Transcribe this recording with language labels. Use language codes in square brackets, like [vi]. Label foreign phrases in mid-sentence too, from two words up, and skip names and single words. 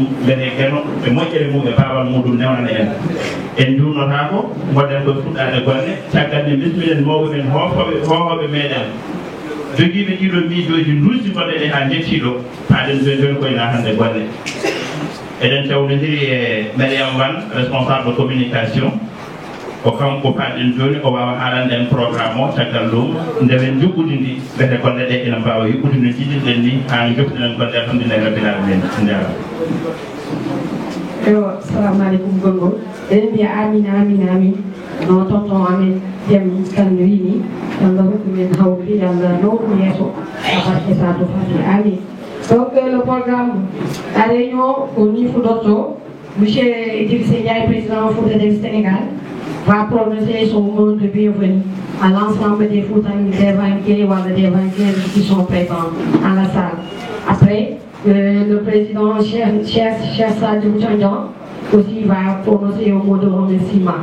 [ff] mbete geno ɓe moƴƴere mum e babal muɗum newnana en en jurnotako goɗɗen koye fuɗɗade golle caggal nde bismiɗen mawɓe men hohoɓe meɗen joguiɓe ɗiɗo miijoji dulsi goɗɗen e ha jettiɗo haɗen joni koye na hande golle eɗen cawnodiri e Mariam Wan [fr] responsable de communication [ff] ko kanko paɗen joni o wawa haalande en programme o caggal ɗum ndewen juɓɓudidi ɓete golle ɗe ene mbawa yuɓɓude no jiɗirɗen ni ha joftuɗen golle [ar] الحمد لله رب العالمين [ff] jarama eyo [ar] السلام عليكم [ff] gongol eɗen mbiya amina no tonton amen Diem Kane wini Allah hokkumen hawri Allah nowɗum yeeso abarke sato fati amin. [fr] Donc le programme, la réunion au niveau d'Otto, M. Idrissa Ndiaye, président Fouta Dev Sénégal, va prononcer son mot de bienvenue à l'ensemble des Foutans, des banquiers ou des banquiers qui sont présents dans la salle. Après, le président Cheikh Sadou Tchandjan aussi va prononcer un mot de remerciement.